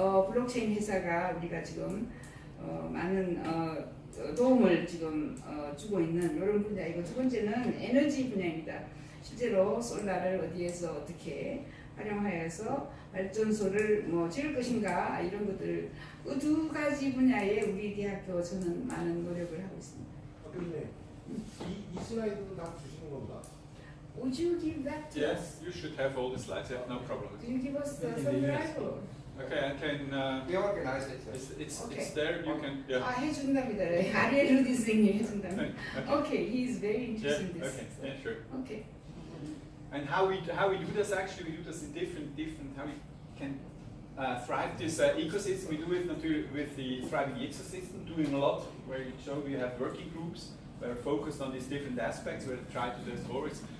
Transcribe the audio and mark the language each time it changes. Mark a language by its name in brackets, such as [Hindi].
[Korean] 블록체인 회사가 우리가 지금 많은 도움을 지금 주고 있는 이런 분야이고 두 번째는 에너지 분야입니다. 실제로 솔라를 어디에서 어떻게 활용하여서 발전소를 뭐 지을 것인가 이런 것들 그 2가지 분야에 우리 대학교 저는 많은 노력을 하고 있습니다. 근데 이 슬라이드도 다 주시는 건가? [English] Would you give that to us? Yes, you should have all the slides. Yeah, no problem. Do you give us some drive? Okay, I can. We organize it. It's there. You can. Yeah. [Korean] 해준답니다. 아리엘 루디 선생님 해준답니다. [English] Okay, he is very interested in Yeah. this. Okay. Yeah. Sure. Okay. And how we do this actually? We do this in different. How we can thrive this ecosystem. We do it not with the thriving ecosystem, doing a lot where you show we have working groups that are focused on these different aspects where we try to do this forwards.